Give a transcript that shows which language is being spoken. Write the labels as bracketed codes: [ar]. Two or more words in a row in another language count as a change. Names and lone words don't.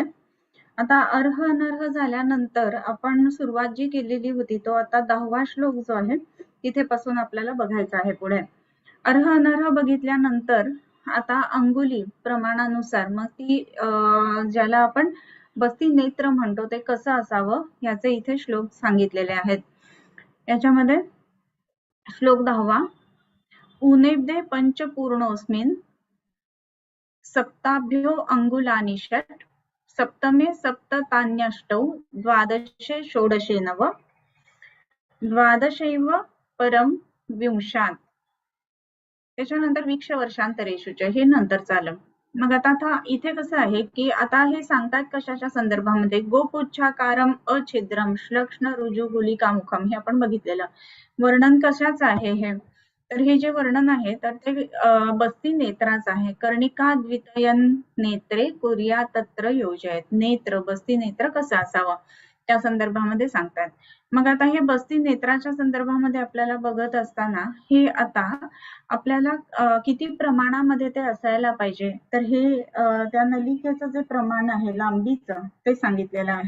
[mr] आता [sa] अर्ह अनर्ह [mr] झाल्यानंतर आपण सुरुवात जी केलेली होती तो आता 10वा श्लोक जो आहे तिथे पासून आपल्याला बघायचा आहे पुढे. [sa] अर्ह अनर्ह [mr] बघितल्यानंतर आता अंगुली प्रमाणानुसार मग ती ज्याला आपण बस्ती नेत्र म्हणतो ते कसं असावं याचे इथे श्लोक सांगितलेले आहेत. याच्यामध्ये श्लोक 10वा, [sa] उनेब्दे पंचपूर्णोऽस्मिन् सप्ताभ्यो अंगुलानि षट् सप्तमे सप्ततान्यष्टौ द्वादशे षोडशे नव द्वादशैव परम विंशात्. [mr] त्याच्यानंतर [sa] वीक्ष वर्षांतरेषुच [mr] हे नंतर चाललं. मग आता इथे कसं आहे की आता हे सांगतात कशाच्या संदर्भामध्ये, [sa] गोपुच्छाकारम अछिद्रम श्लक्ष्ण रुजु गुलिकामुखम [mr] हे आपण बघितलेलं वर्णन कशाचं आहे हे. तर हे जे वर्णन आहे तर ते बस्ती नेत्राच आहे. [sa] कर्णिका द्वितयन नेत्रे कुर्या तत्र योजयत. [mr] नेत्र बस्ती नेत्र कसं असावं त्या संदर्भामध्ये सांगतात. मग आता हे बस्ती नेत्राच्या संदर्भामध्ये आपल्याला बघत असताना हे आता आपल्याला किती प्रमाणामध्ये ते असायला पाहिजे, तर हे त्या नलिकेचं जे प्रमाण आहे लांबीचं ते सांगितलेलं आहे.